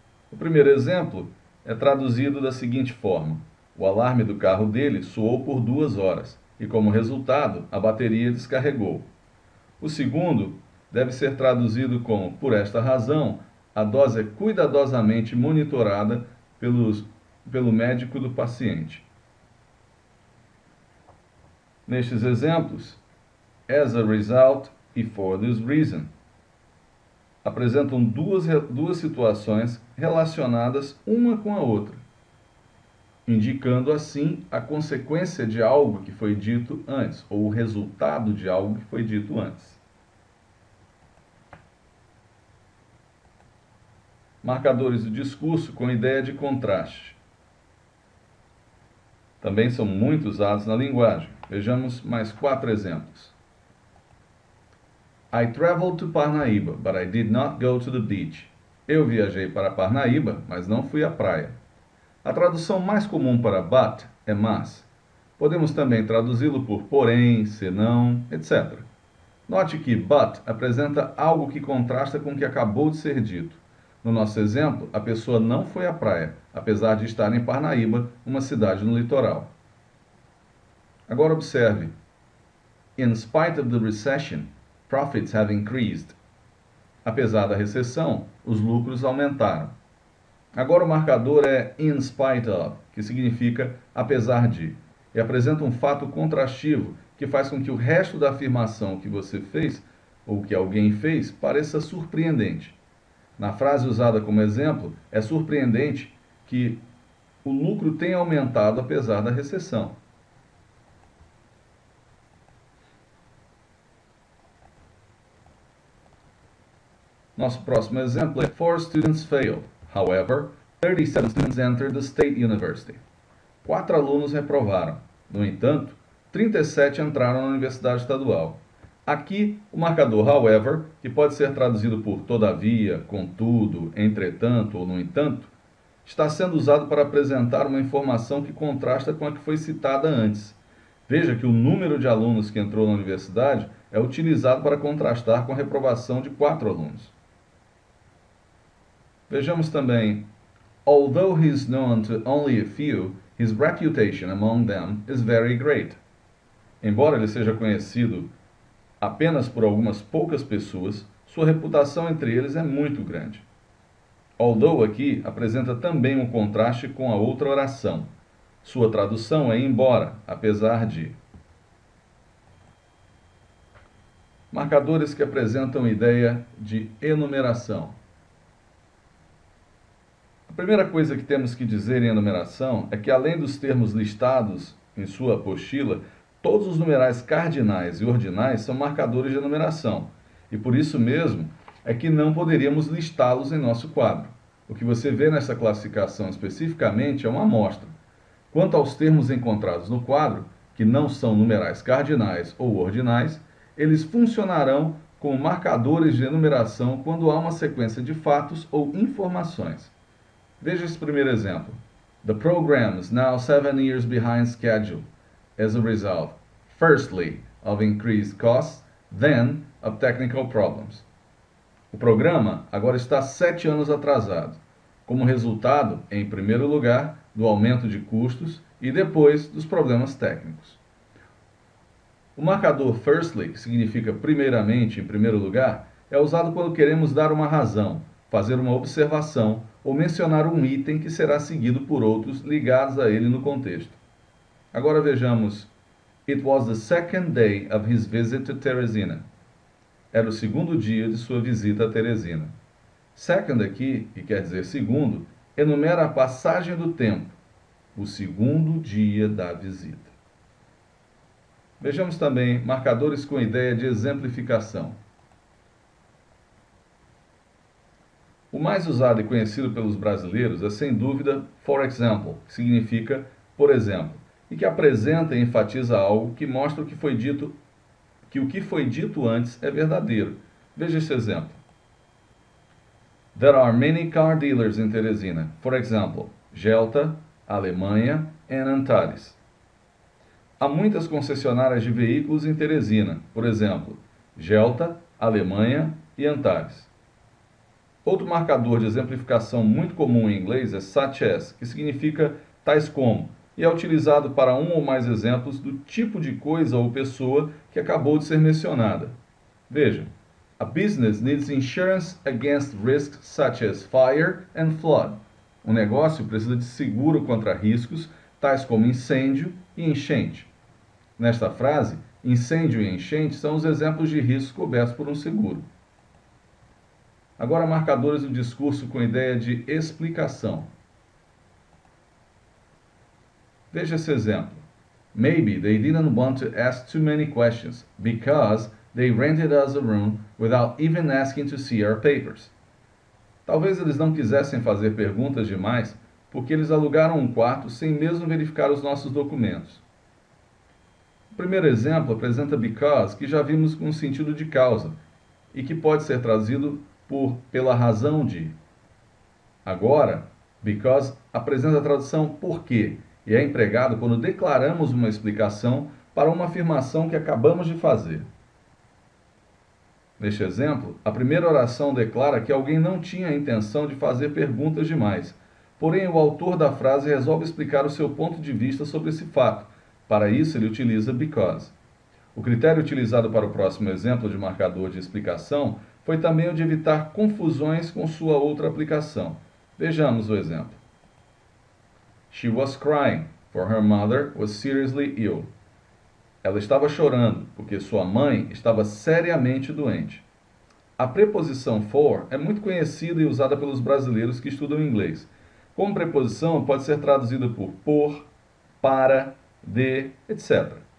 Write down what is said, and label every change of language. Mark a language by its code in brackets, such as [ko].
[pt] O primeiro exemplo é traduzido da seguinte forma: o alarme do carro dele soou por 2 horas e, como resultado, a bateria descarregou. O segundo deve ser traduzido como: por esta razão, a dose é cuidadosamente monitorada pelo médico do paciente. Nestes exemplos, as a result e for this reason apresentam duas situações relacionadas uma com a outra, indicando assim a consequência de algo que foi dito antes, ou o resultado de algo que foi dito antes. Marcadores do discurso com ideia de contraste. Também são muito usados na linguagem. Vejamos mais 4 exemplos. [en] I traveled to Parnaíba, but I did not go to the beach. [pt] Eu viajei para Parnaíba, mas não fui à praia. A tradução mais comum para but é mas. Podemos também traduzi-lo por porém, senão, etc. Note que but apresenta algo que contrasta com o que acabou de ser dito. No nosso exemplo, a pessoa não foi à praia, apesar de estar em Parnaíba, uma cidade no litoral. Agora observe. [en] In spite of the recession, profits have increased. [pt] Apesar da recessão, os lucros aumentaram. Agora o marcador é in spite of, que significa apesar de, e apresenta um fato contrastivo que faz com que o resto da afirmação que você fez, ou que alguém fez, pareça surpreendente. Na frase usada como exemplo, é surpreendente que o lucro tenha aumentado apesar da recessão. Nosso próximo exemplo é [en] 4 students failed. However, 37 students entered the state university. [pt] 4 alunos reprovaram. No entanto, 37 entraram na universidade estadual. Aqui, o marcador however, que pode ser traduzido por todavia, contudo, entretanto ou no entanto, está sendo usado para apresentar uma informação que contrasta com a que foi citada antes. Veja que o número de alunos que entrou na universidade é utilizado para contrastar com a reprovação de 4 alunos. Vejamos também, [en] although he is known to only a few, his reputation among them is very great. [pt] Embora ele seja conhecido apenas por algumas poucas pessoas, sua reputação entre eles é muito grande. Although aqui apresenta também um contraste com a outra oração. Sua tradução é embora, apesar de. Marcadores que apresentam ideia de enumeração. A primeira coisa que temos que dizer em enumeração é que, além dos termos listados em sua apostila, todos os numerais cardinais e ordinais são marcadores de enumeração, e por isso mesmo é que não poderíamos listá-los em nosso quadro. O que você vê nessa classificação especificamente é uma amostra. Quanto aos termos encontrados no quadro, que não são numerais cardinais ou ordinais, eles funcionarão como marcadores de enumeração quando há uma sequência de fatos ou informações. Veja esse primeiro exemplo. [en] The program is now 7 years behind schedule as a result, firstly, of increased costs, then of technical problems. [pt] O programa agora está 7 anos atrasado, como resultado, em primeiro lugar, do aumento de custos e depois dos problemas técnicos. O marcador firstly, que significa primeiramente, em primeiro lugar, é usado quando queremos dar uma razão, fazer uma observação ou mencionar um item que será seguido por outros ligados a ele no contexto. Agora vejamos. [en] It was the second day of his visit to Teresina. [pt] Era o segundo dia de sua visita a Teresina. Second aqui, que quer dizer segundo, enumera a passagem do tempo, o segundo dia da visita. Vejamos também marcadores com ideia de exemplificação. O mais usado e conhecido pelos brasileiros é, sem dúvida, for example, que significa por exemplo, e que apresenta e enfatiza algo que mostra o que foi dito que o que foi dito antes é verdadeiro. Veja esse exemplo. [en] There are many car dealers in Teresina. For example, Gelta, Alemanha and Antares. [pt] Há muitas concessionárias de veículos em Teresina. Por exemplo, Gelta, Alemanha e Antares. Outro marcador de exemplificação muito comum em inglês é such as, que significa tais como, e é utilizado para um ou mais exemplos do tipo de coisa ou pessoa que acabou de ser mencionada. Veja, [en] a business needs insurance against risks such as fire and flood. [pt] Um negócio precisa de seguro contra riscos, tais como incêndio e enchente. Nesta frase, incêndio e enchente são os exemplos de riscos cobertos por um seguro. Agora, marcadores do discurso com ideia de explicação. Veja esse exemplo. [en] Maybe they didn't want to ask too many questions because they rented us a room without even asking to see our papers. [pt] Talvez eles não quisessem fazer perguntas demais porque eles alugaram um quarto sem mesmo verificar os nossos documentos. O primeiro exemplo apresenta because, que já vimos com sentido de causa e que pode ser traduzido por pela razão de. Agora, because apresenta a tradução porque e é empregado quando declaramos uma explicação para uma afirmação que acabamos de fazer. Neste exemplo, a primeira oração declara que alguém não tinha a intenção de fazer perguntas demais, porém o autor da frase resolve explicar o seu ponto de vista sobre esse fato. Para isso, ele utiliza because. O critério utilizado para o próximo exemplo de marcador de explicação foi também o de evitar confusões com sua outra aplicação. Vejamos o exemplo. [en] She was crying, for her mother was seriously ill. [pt] Ela estava chorando, porque sua mãe estava seriamente doente. A preposição for é muito conhecida e usada pelos brasileiros que estudam inglês. Como preposição, pode ser traduzida por, para, de, etc.